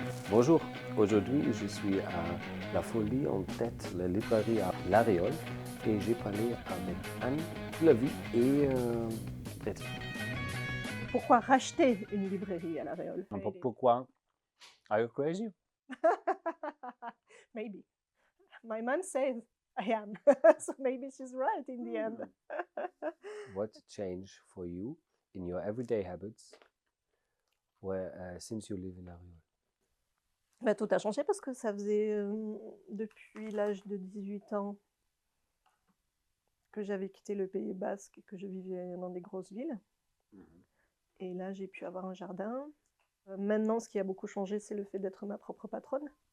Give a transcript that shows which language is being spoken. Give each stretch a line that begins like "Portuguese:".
French: Bonjour, aujourd'hui je suis à La Folie en tête, la librairie à L'Aréole et j'ai parlé avec Anne Flavie et Betty. Pourquoi racheter une librairie à La Réole? Pourquoi?
English: Are you crazy? Maybe. My mom says I am, so maybe she's right in the end. What changed for you in your everyday habits since you live in L'Aréole?
French: Bah, tout a changé parce que ça faisait, depuis l'âge de 18 ans que j'avais quitté le Pays basque et que je vivais dans des grosses villes. Et là, j'ai pu avoir un jardin. Maintenant, ce qui a beaucoup changé, c'est le fait d'être ma propre patronne.